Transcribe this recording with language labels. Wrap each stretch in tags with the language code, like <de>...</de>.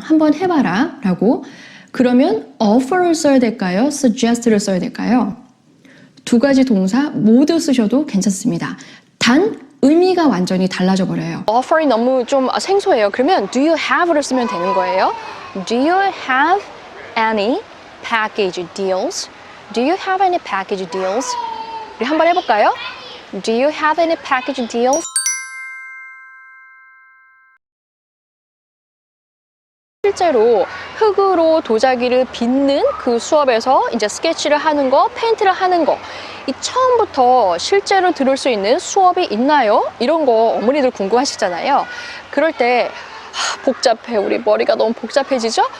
<ko>한번 해봐라 라고. 그러면 offer를 써야 될까요? suggest를 써야 될까요? 두 가지 동사 모두 쓰셔도 괜찮습니다. 단 의미가 완전히 달라져 버려요. offer이 너무 좀 생소해요. 그러면</ko> <en>do you have</en> <ko>를 쓰면 되는 거예요.</ko> <en>Do you have any package deals? Do you have any package deals?</en> <ko>우리 한번 해볼까요?</ko> <en>Do you have any package deals?</en> <ko>실제로 흙으로 도자기를 빚는 그 수업에서 이제 스케치를 하는 거, 페인트를 하는 거, 이 처음부터 실제로 들을 수 있는 수업이 있나요? 이런 거 어머니들 궁금하시잖아요. 그럴 때 복잡해, 우리 머리가 너무 복잡해지죠?</ko>